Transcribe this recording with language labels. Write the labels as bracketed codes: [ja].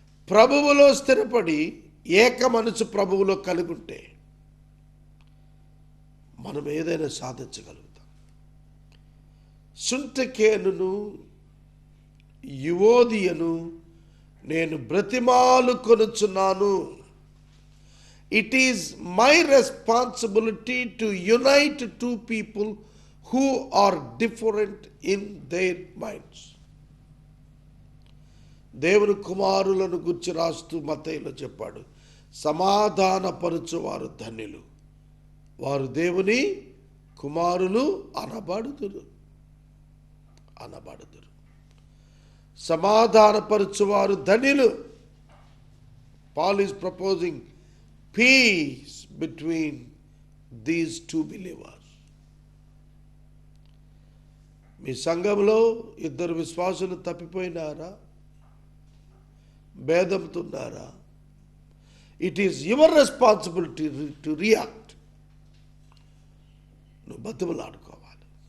[te] ప్రభువులో స్థిరపడి ఏక మనసు ప్రభువులో కలిగి ఉంటే మనం ఏదైనా సాధించగలుగుతాం. సుంటకేనును యువోదియను నేను బ్రతిమాలు కొనుచున్నాను. [en] It is my responsibility to unite two people who are different in their minds. [te] దేవుని కుమారులను గురించి రాస్తూ మత్తయిలో చెప్పాడు, సమాధానపరచువారు ధన్యులు, వారు దేవుని కుమారులు అనబడుదురు. అనబడుదురు. సమాధానపరచువారు ధన్యులు. [en] Paul is proposing peace between these two believers. [te] మీ సంఘంలో ఇద్దరు విశ్వాసులు తప్పిపోయినారా? భేదంతున్నారా? [en] It is your responsibility to react. [te] నువ్వు బతుకులాడుకోవాలి.